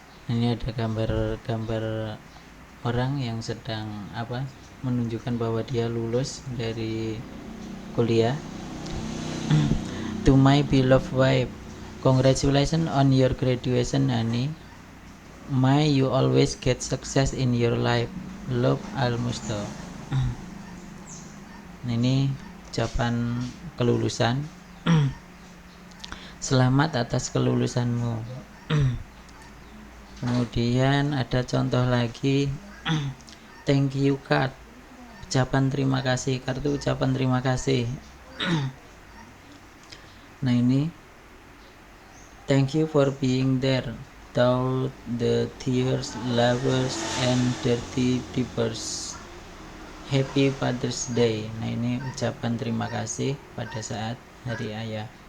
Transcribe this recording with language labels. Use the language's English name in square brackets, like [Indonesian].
[Indonesian] Ini ada gambar orang yang sedang menunjukkan bahwa dia lulus dari kuliah. [English] To my beloved wife, congratulations on your graduation, honey. May you always get success in your life. Love, Al-Musto. [Indonesian] Ini ucapan kelulusan. selamat atas kelulusanmu. Kemudian ada contoh lagi, thank you card, ucapan terima kasih, kartu ucapan terima kasih. [English] Nah ini, thank you for being there through the tears, lovers, and dirty peepers. Happy Father's Day. [Indonesian] Nah ini ucapan terima kasih pada saat hari ayah.